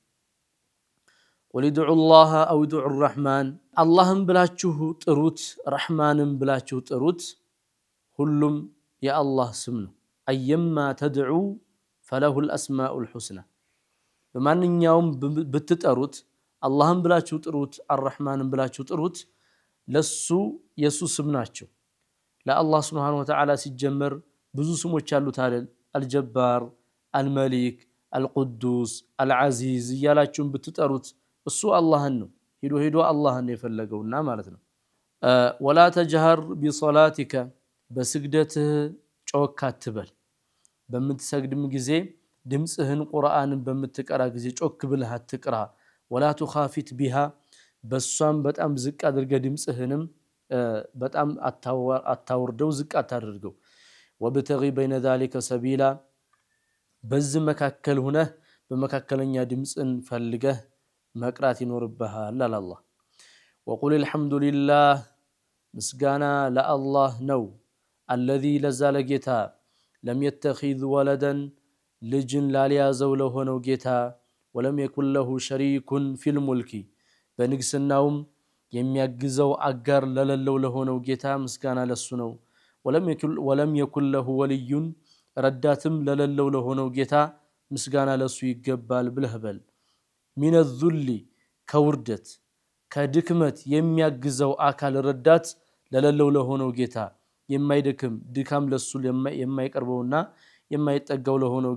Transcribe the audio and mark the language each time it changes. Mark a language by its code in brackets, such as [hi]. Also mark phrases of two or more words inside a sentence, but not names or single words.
[am] ቁል [ar] ادعوا الله او ادعوا الرحمن [am] አላህም ብላችሁ ጥሩት ረህማንም ብላችሁ ጥሩት ሁሉም የአላህ ስም ነው [ar] أياما تدعوا فله الاسماء الحسنى [am] በማንኛውም ብትጠሩት አላህም ብላችሁ ጥሩት አርረህማንም ብላችሁ ጥሩት ለሱ የሱ ስም ናቸው ለአላህ [ar] سبحانه وتعالى [am] ሲጀመር ብዙ ስሞች አሉት አይደል አልጀባር አልመሊክ አልቁዱስ አልዓዚዝ እያላችሁም ብትጠሩት እሱ አላህን ነው ሄዶ አላህን የፈለገውና ማለት ነው [ar] ولا تجهر بصلاتك [am] በስግደትህ ጮክ አትበል በምትሰግድም ጊዜ ድምጽህን ቁርአንን በምትቀራ ጊዜ ጮክ ብለህ አትቅራ [ar] ولا تخافت بها [am] በሷም በጣም ዝቅ አድርገህ ድምጽህንም በጣም አታወርደው ዝቅ አታድርገው [ar] وبتغي بين ذلك سبيلا [am] በዚህ መካከል ሆነህ በመካከለኛ ድምጽን ፈልገህ መቅራት ይኖርብሃል አላህ [ar] وقل الحمد لله [am] ምስጋና ለአላህ ነው [ar] الذي لزال [am] ጌታ [ar] لم يتخذ ولدا [am] ልጅን ላልያዘው ለሆነው ጌታ [ar] ولم يكن له شريك في الملك [am] በንግስናውም የሚያግዘው አጋር ለሌለው ለሆነው ጌታ ምስጋና ለሱ ነው። [ar] ولم يكن له ولي [am] ረዳትም ለሌለው ለሆነው ጌታ ምስጋና ለሱ ይገባል ብለህ በል። [ar] من الذل [am] ከውርደት ከድክመት የሚያግዘው አካል ረዳት ለሌለው ለሆነው ጌታ የማይደክም ድካም ለሱ የማይቀርበውና የማይጠጋው ለሆነው